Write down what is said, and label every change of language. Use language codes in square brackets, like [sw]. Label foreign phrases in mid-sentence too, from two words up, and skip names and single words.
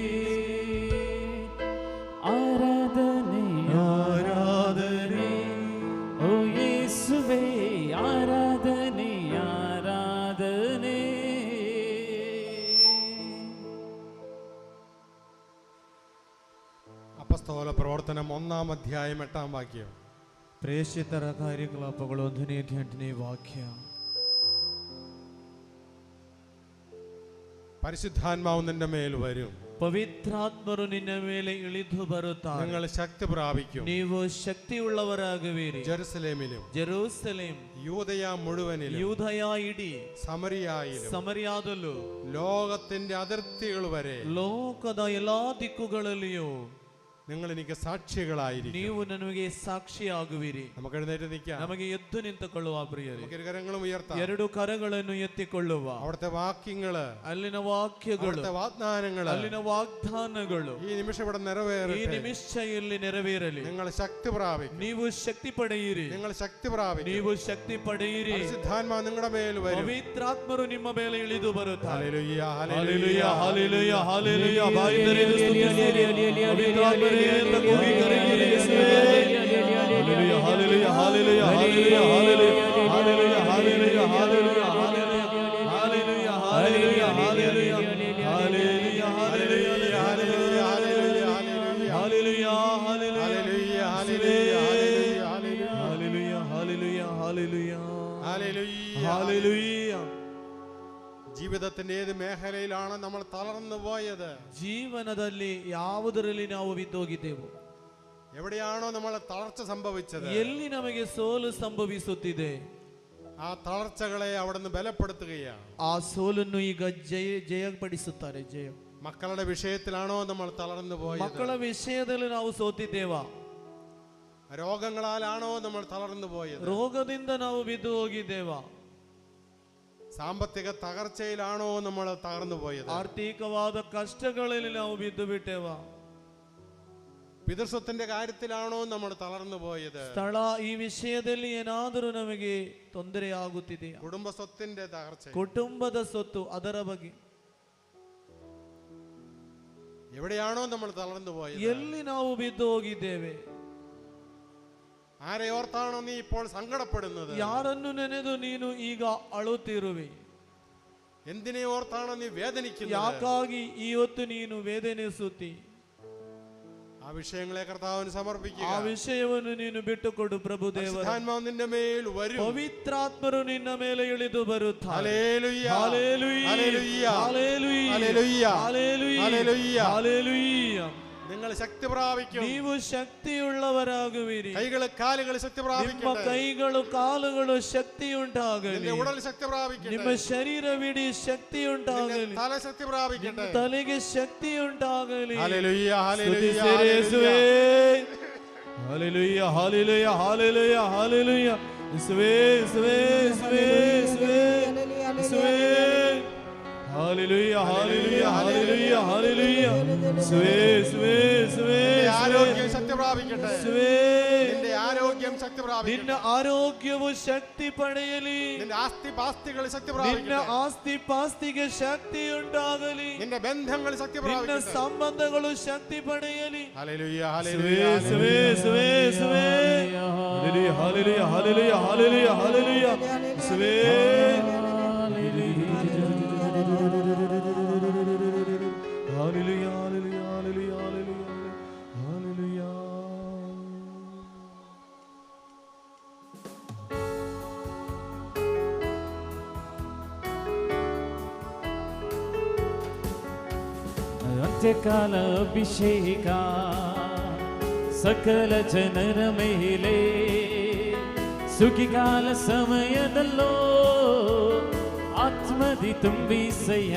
[kn] ಆರಾಧನೆ ಆರಾಧನೆ ಓ ಯೇಸುವೇ ಆರಾಧನೆ ಆರಾಧನೆ [ml] അപ്പസ്തോല പ്രവർത്തനം 1-ാം അധ്യായം 8-ാം വാക്യം. [kn] ಪ್ರೇಷಿತರ ಕಾರ್ಯಕಲಾಪಗಳು 1-ನೇ ವಾಕ್ಯ. [ml] പരിശുദ്ധാത്മാവ് നിന്റെ മേൽ വരും. [kn] ಪವಿತ್ರಾತ್ಮರು ನಿನ್ನ ಮೇಲೆ ಇಳಿದು ಬರುತ್ತಾರೆ. [ml] നിങ്ങൾ ശക്തി പ്രാപിക്കും. [kn] ನೀವು ಶಕ್ತಿಯುಳ್ಳವರಾಗುವಿರಿ. [ml] ജെറുസലേമിലും [kn] ಜೆರೂಸಲೇಮ್ [ml] യൂദയ മുഴുവനിലും [kn] ಯೂದಯ ಇಡೀ [ml] സമരിയായിലും [kn] ಸಮರಿಯಾದಲ್ಲೂ [ml] ലോകത്തിന്റെ അതിർത്തികൾ വരെ [kn] ಲೋಕದ ಎಲ್ಲಾ ದಿಕ್ಕುಗಳಲ್ಲಿಯೂ [ml] നിങ്ങൾ എനിക്ക് സാക്ഷികളായിരിക്കും. [kn] ನೀವು ನನಗೆ ಸಾಕ್ಷಿಯಾಗುವಿರಿ. [ml] നമുക്ക് എഴുന്നേറ്റ് നിൽക്കാം. [kn] ನಮಗೆ ಎದ್ದು ನಿಂತುಕೊಳ್ಳುವ ಪ್ರಿಯರೇ, [ml] നമുക്ക് ഇരുകരങ്ങളും ഉയർത്താം. [kn] ಎರಡು ಕರಗಳನ್ನು ಎತ್ತಿಕೊಳ್ಳುವ [ml] അവിടുത്തെ വാക്യങ്ങള്, [kn] ಅಲ್ಲಿನ ವಾಕ್ಯಗಳು, [ml] അവിടുത്തെ വാഗ്ദാനങ്ങള്, [kn] ಅಲ್ಲಿನ ವಾಗ್ದಾನಗಳು [ml] ഈ നിമിഷം ഇവിടെ [kn] ಈ [ml] നിറവേറട്ടെ. [kn] ನಿಮಿಷ ಇಲ್ಲಿ ನೆರವೇರಲಿ. [ml] നിങ്ങൾ ശക്തി പ്രാപിക്കും. [kn] ನೀವು ಶಕ್ತಿ ಪಡೆಯಿರಿ. [ml] നിങ്ങൾ ശക്തി പ്രാപിക്കും. [kn] ನೀವು ಶಕ್ತಿ ಪಡೆಯಿರಿ. [ml] പരിശുദ്ധാത്മാവ് നിങ്ങളുടെ മേൽ വരും. [kn] ಪವಿತ್ರಾತ್ಮರು ನಿಮ್ಮ ಮೇಲೆ ಇಳಿದು ಬರುತ್ತಾರೆ. [ml] ഹല്ലേലൂയ [kn] ಹಲ್ಲೆಲೂಯಾ ಹಲ್ಲೆಲೂಯಾ ಹಲ್ಲೆಲೂಯಾ. ಬಾಯಿ ತೆರೆದು ಸ್ತುತಿಸಿರಿ. ಪವಿತ್ರಾತ್ಮರೇ ಅಂತ ಕೂಗಿ ಕರೆಯಿರಿ. ಹಲ್ಲೆಲೂಯಾ ಹಲ್ಲೆಲೂಯಾ ಹಲ್ಲೆಲೂಯಾ ಹಲ್ಲೆಲೂಯಾ ಹಲ್ಲೆಲೂಯಾ ಹಲ್ಲೆಲೂಯಾ ಹಲ್ಲೆಲೂಯಾ ಹಲ್ಲೆಲೂಯಾ ಹಲ್ಲೆಲೂಯಾ ಹಲ್ಲೆಲೂಯಾ ಹಲ್ಲೆಲೂಯಾ ಹಲ್ಲೆಲೂಯಾ ಹಲ್ಲೆಲೂಯಾ ಹಲ್ಲೆಲೂಯಾ ಹಲ್ಲೆಲೂಯಾ ಹಲ್ಲೆಲೂಯಾ. [ml] ജീവിതത്തിന്റെ ഏത് മേഖലയിലാണ് നമ്മൾ തളർന്നു പോയത്? [kn] ಜೀವನದಲ್ಲಿ ಯಾವುದರಲ್ಲಿ ನಾವು ಬಿದ್ದೋಗಿದ್ದೆವು? [ml] എവിടെയാണോ നമ്മൾ തളർച്ച സംഭവിച്ചത്? [kn] ಎಲ್ಲಿ ನಮಗೆ ಸೋಲು ಸಂಭವಿಸುತ್ತಿದೆ? [ml] ആ തളർച്ചകളെ അവിടുന്ന് ബലപ്പെടുത്തുകയാണ്. [kn] ಆ ಸೋಲನ್ನು ಈಗ ಜಯಪಡಿಸುತ್ತಾರೆ. ಜಯ. [ml] മക്കളുടെ വിഷയത്തിലാണോ നമ്മൾ തളർന്നു പോയത്? [kn] ಮಕ್ಕಳ ವಿಷಯದಲ್ಲಿ ನಾವು ಸೋತಿದ್ದೇವಾ? [ml] രോഗങ്ങളാലാണോ നമ്മൾ തളർന്നു പോയത്? [kn] ರೋಗದಿಂದ ನಾವು ಬಿದ್ದು ಹೋಗಿದ್ದೇವಾ? [ml] സാമ്പത്തിക തകർച്ചയിലാണോ നമ്മൾ തകർന്നു പോയത്? [kn] ಆರ್ಥಿಕವಾದ ಕಷ್ಟಗಳಲ್ಲಿ ನಾವು ಬಿದ್ದು ಬಿಟ್ಟೇವಾ? [ml] പിതൃസ്വത്തിന്റെ കാര്യത്തിലാണോ നമ്മൾ തളർന്നു പോയത്? [kn] ಸ್ಥಳ ಈ ವಿಷಯದಲ್ಲಿ ಏನಾದರೂ ನಮಗೆ ತೊಂದರೆ ಆಗುತ್ತಿದೆಯಾ? [ml] കുടുംബ സ്വത്തിന്റെ തകർച്ച, [kn] ಕುಟುಂಬದ ಸೊತ್ತು, ಅದರ ಬಗ್ಗೆ [ml] എവിടെയാണോ നമ്മൾ തളർന്നു പോയത്? [kn] ಎಲ್ಲಿ ನಾವು ಬಿದ್ದು ಹೋಗಿದ್ದೇವೆ? [ml] ആരെ ഓർത്താണോ നീ ഇപ്പോൾ സങ്കടപ്പെടുന്നത്? [kn] ಯಾರನ್ನು ನೆನೆದು ನೀನು ಈಗ ಅಳುತ್ತಿರುವೆ? [ml] എന്തിനെ ഓർത്താണോ നീ വേദനിക്കുന്നത്? [kn] ಯಾಕಾಗಿ ಇವತ್ತು ನೀನು ವೇದನಿಸುತ್ತಿ? [ml] ആ വിഷയങ്ങളെ കർത്താവിന് സമർപ്പിക്കുക. [kn] ಆ ವಿಷಯವನ್ನು ನೀನು ಬಿಟ್ಟುಕೊಡು ಪ್ರಭು ದೇವರೇ. [ml] പരിശുദ്ധാತ್മാവ് [kn] ನಿನ್ನ ಮೇಲೆ [ml] വരും. [kn] ಪವಿತ್ರಾತ್ಮರು ನಿನ್ನ ಮೇಲೆ ಇಳಿದು ಬರುತ್ತಾರೆ. [ml] ഹല്ലേലൂയ ഹല്ലേലൂയ ഹല്ലേലൂയ ഹല്ലേലೂയ ഹല്ലേലൂയ ഹല്ലേലൂയ ഹല്ലേലൂയ. നിങ്ങൾ ശക്തി പ്രാപിക്കും. [kn] ನೀವು ಶಕ್ತಿಯುಳ್ಳವರಾಗುವಿರಿ. [ml] കൈകൾ കാലുകൾ ശക്തി പ്രാപിക്കട്ടെ. [kn] ನಿಮ್ಮ ಕೈಗಳು ಕಾಲುಗಳು ಶಕ್ತಿಯುಂಟಾಗಲಿ. [ml] നിന്റെ ഉടൽ ശക്തി പ്രാപിക്കട്ടെ. [kn] ನಿಮ್ಮ ಶರೀರವಿಡೀ ಶಕ್ತಿಯುಂಟಾಗಲಿ. [ml] നിന്റെ തല ശക്തി പ്രാപിക്കട്ടെ. [kn] ತಲೆಗೆ ಶಕ್ತಿಯುಂಟಾಗಲಿ. [ml] ഹല്ലേലൂയ ഹല്ലേലൂയ [kn] ಯೇಸುವೇ. ಹಲ್ಲೆಲೂಯ ಹಲ್ಲೆಲೂಯ ಹಲ್ಲೆಲೂಯ ಹಲ್ಲೆಲೂಯ. ಯೇಸುವೇ ಯೇಸುವೇ ಯೇಸುವೇ ಯೇಸುವೇ ಯೇಸುವೇ. [ml] ഹല്ലേലൂയ ഹല്ലേലൂയ ഹല്ലേലൂയ ഹല്ലേലൂയ. യേശുവേ യേശുവേ യേശുവേ. ആരോഗ്യം ശക്തി പ്രാപിക്കട്ടെ. യേശുവേ. നിന്റെ ആരോഗ്യം ശക്തി പ്രാപിക്കട്ടെ. [kn] ನಿನ್ನ ಆರೋಗ್ಯವು ಶಕ್ತಿ ಪಡೆಯಲಿ. [ml] നിന്റെ ആസ്തിപാസ്തികൾ ശക്തി [kn] ನಿನ್ನ [ml] പ്രാപിക്കട്ടെ. [kn] ಆಸ್ತಿ ಪಾಸ್ತಿಗೆ ಶಕ್ತಿ ಉಂಟಾಗಲಿ. [ml] നിന്റെ ബന്ധങ്ങൾ ശക്തി [kn] ನಿನ್ನ [ml] പ്രാപിക്കട്ടെ. [kn] ಸಂಬಂಧಗಳು ಶಕ್ತಿ ಪಡೆಯಲಿ. [ml] ഹല്ലേലൂയ യേശുവೇ ഹല്ലേലൂയ യേശുവೇ യേശുവೇ യേശുവೇ. ഹല്ലേലൂയ ഹല്ലേലൂയ ഹല്ലേലൂയ ഹല്ലേലൂയ ഹല്ലേലൂയ. യേശുവേ. [en] Hallelujah, hallelujah, hallelujah, hallelujah, hallelujah. [kn] ಅಂತ್ಯಕಾಲ ಅಭಿಷೇಕ ಸಕಲ ಜನರ ಮೇಲೆ ಸುಖಿಗಾಲ ಸಮಯದಲ್ಲೋ ಆತ್ಮದಿ ತುಂಬಿಸಯ್ಯ.